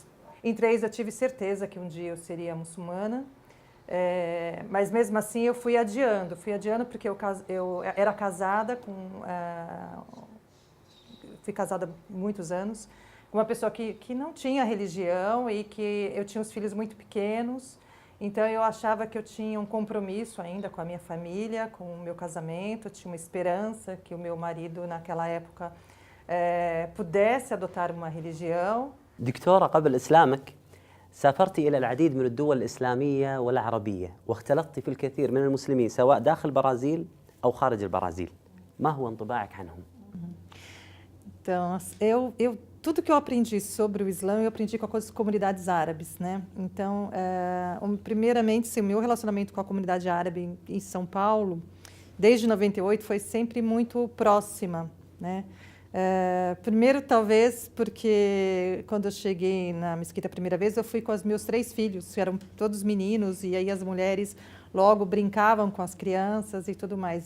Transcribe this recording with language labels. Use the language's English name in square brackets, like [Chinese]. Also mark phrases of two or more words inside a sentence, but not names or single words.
[Portuguese] Em 3 eu tive certeza que um dia eu seria muçulmana, mas mesmo assim eu fui adiando porque eu era casada fui casada há muitos anos, com uma pessoa que não tinha religião e que eu tinha os filhos muito pequenos, então eu achava que eu tinha um compromisso ainda com a minha família, com o meu casamento, eu tinha uma esperança que o meu marido naquela época pudesse adotar uma religião. [Arabic] دكتورة، قبل إسلامك سافرت إلى العديد من الدول الإسلامية والعربية واختلطت في الكثير من المسلمين سواء داخل البرازيل أو خارج البرازيل. ما هو انطباعك عنهم؟ [Portuguese] Então, eu tudo que eu aprendi sobre o Islã, eu aprendi com as comunidades árabes, né? Então, primeiramente, o meu relacionamento com a comunidade árabe em São Paulo, desde 98, foi sempre muito próxima, né? Primeiro, talvez, porque quando eu cheguei na mesquita a primeira vez, eu fui com os meus 3 filhos, que eram todos meninos, e aí as mulheres logo brincavam com as crianças e tudo mais.